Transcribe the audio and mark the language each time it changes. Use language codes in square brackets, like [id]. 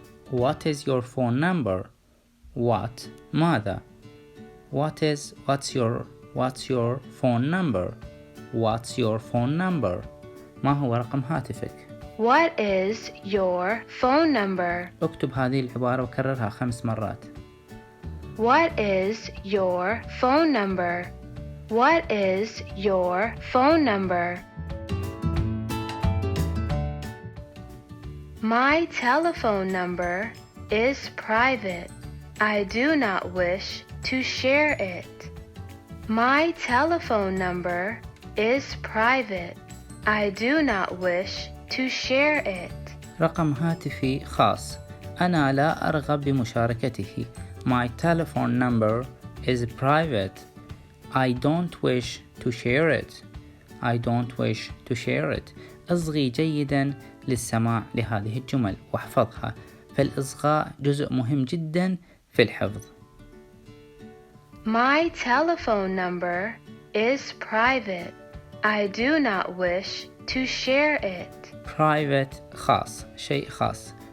[en] What is your phone number? What [ar] ماذا؟ [en] What's your phone number? What's your phone number? [ar] ما هو رقم هاتفك؟ [en] What is your phone number? [ar] اكتب هذه العبارة وكررها 5 مرات. [en] What is your phone number? What is your phone number? My telephone number is private. I do not wish to share it. My telephone number is private. I do not wish to share it. [ar] رقم هاتفي خاص. أنا لا أرغب بمشاركته. [en] My telephone number is private. I don't wish to share it. I don't wish to share it. [ar] اصغي جيدا للسماع لهذه الجمل واحفظها، فالإصغاء جزء مهم جدا في الحفظ. [en] My telephone number is private. I do not wish to share it. [ar] private خاص، شيء خاص.